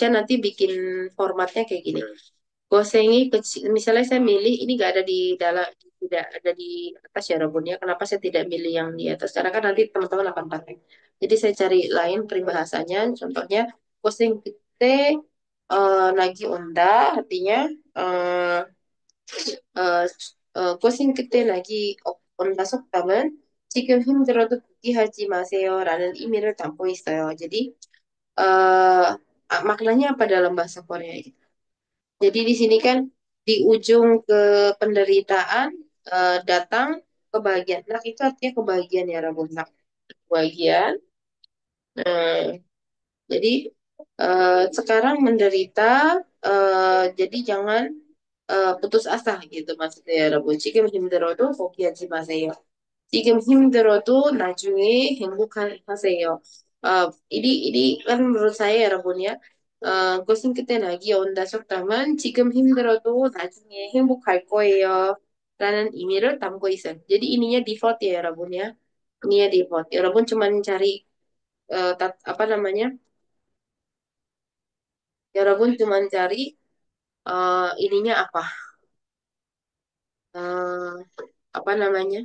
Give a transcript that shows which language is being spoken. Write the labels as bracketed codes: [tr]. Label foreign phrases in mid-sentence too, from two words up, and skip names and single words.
[id] Nanti bikin formatnya kayak gini. Gosengi kecil, misalnya saya milih ini nggak ada di dalam, tidak ada di atas ya Robun ya. Kenapa saya tidak milih yang di atas? Karena kan nanti teman-teman akan pakai. Jadi saya cari lain peribahasanya. [ko] Contohnya 고생 끝에 낙이 온다, artinya eh, 어, 고생 끝에 나기 온다속담은 지금 힘들어도 포기하지 마세요라는 의미를 담고 있어요. [id] Jadi maknanya apa dalam bahasa Korea itu? Jadi di sini kan di ujung ke penderitaan datang kebahagiaan. Nak itu artinya kebahagiaan ya Rabun. Nak kebahagiaan. Nah, jadi sekarang menderita, jadi jangan putus asa gitu maksudnya 여러분. [ko] 지금 힘들어도 포기하지 마세요. 지금 힘들어도 나중에 행복하세요. [id] ini kan menurut saya ya Rabun ya. [ko] 고생 끝에 낙이 온다 속담은 지금 힘들어도 나중에 행복할 거예요. 라는 의미를 담고 있어요. [id] jadi ininya default ya Rabun ya. Ininya default. 여러분 cuman cari apa namanya? 여러분 cuman cari ininya apa? Eh, apa namanya?